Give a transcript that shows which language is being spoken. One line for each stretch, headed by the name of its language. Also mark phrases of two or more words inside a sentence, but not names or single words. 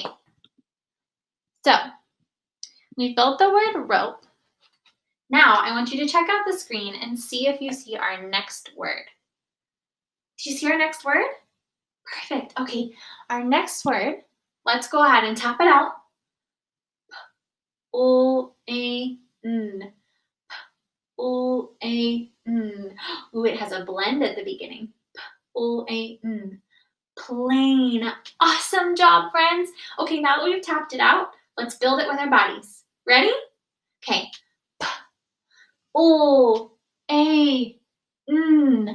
English: So we built the word rope. Now I want you to check out the screen and see if you see our next word. Do you see our next word? Perfect. Okay, our next word, let's go ahead and tap it out. O-A-N. O-A-N. Ooh, it has a blend at the beginning. O-A-N. Plain. Awesome job, friends. Okay, now that we've tapped it out, let's build it with our bodies. Ready? Okay. O-A-N.